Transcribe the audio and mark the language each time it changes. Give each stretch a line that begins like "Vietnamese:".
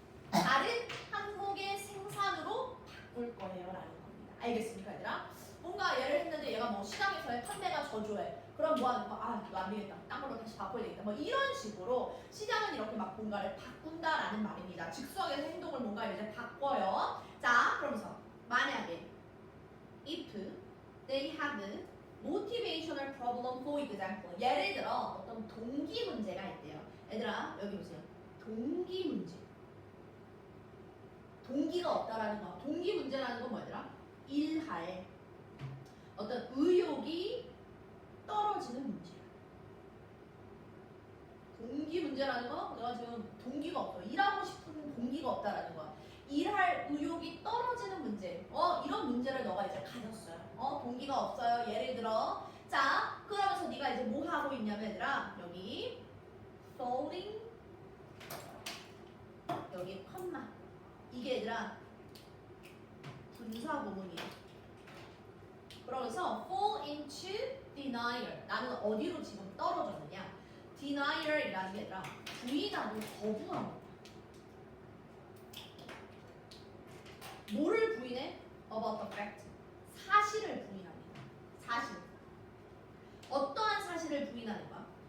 Korean: 다른 항목의 생산으로 바꿀 거예요 라는 겁니다. 알겠습니까, 얘들아? 뭔가 얘를 했는데 얘가 뭐 시장에서의 판매가 저조해. 그럼 뭐 하는 거? 이거 안 되겠다. 딴 걸로 다시 바꿔야 되겠다. 뭐 이런 식으로 시장은 이렇게 막 뭔가를 바꾼다라는 말입니다. 즉석에서 행동을 뭔가 이제 바꿔요. 자, 그러면서 만약에
English: if they have motivational problem, for example.
Korean: 예를 들어 어떤 동기 문제가 있대요. 얘들아, 여기 보세요. 동기 문제. 동기가 없다라는 거. 동기 문제라는 건 뭐더라? 일할 어떤 의욕이 떨어지는 문제야. 동기 문제라는 거, 내가 지금 동기가 없어. 일하고 싶은 동기가 없다라는 거야. 일할 의욕이 떨어지는 문제. 이런 문제를 너가 이제 가졌어요. 동기가 없어요. 예를 들어. 자, 그러면서 네가 이제 뭐 하고 있냐면 얘들아, 여기 falling, 여기 컴마. 이게 얘들아 분사 구문이야. 그러면서
English: fall into denial.
Korean: 나는 어디로 지금 떨어졌느냐? denial이라는 게 얘들아 부인하고 거부하는 거야. 뭐를 부인해?
English: About the fact.
Korean: 사실을 부인합니다. 사실. 어떠한 사실을 부인하는 거야?